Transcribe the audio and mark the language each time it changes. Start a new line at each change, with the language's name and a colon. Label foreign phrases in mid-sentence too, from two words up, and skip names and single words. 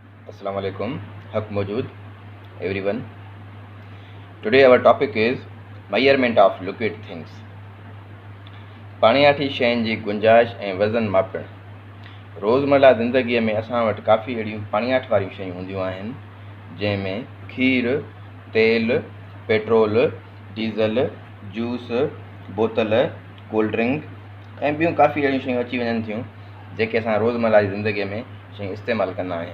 Arabic: السلام عليكم.
English: Haq Mawjood, everyone. Today our topic is measurement of liquid things.
Sindhi: पाणियाठी शयुनि जी गुंजाइश ऐं वज़न मापणु. रोज़मर्रा ज़िंदगीअ में असां वटि काफ़ी अहिड़ियूं पाणियाठ वारियूं शयूं हूंदियूं आहिनि जंहिंमें खीर, तेल, पेट्रोल, डीज़ल, जूस, बोतल,
English: cold drink
Sindhi: ऐं ॿियूं काफ़ी अहिड़ियूं शयूं अची वञनि थियूं जेके असां रोज़मर्रा जी ज़िंदगीअ में शयूं इस्तेमालु कंदा आहियूं.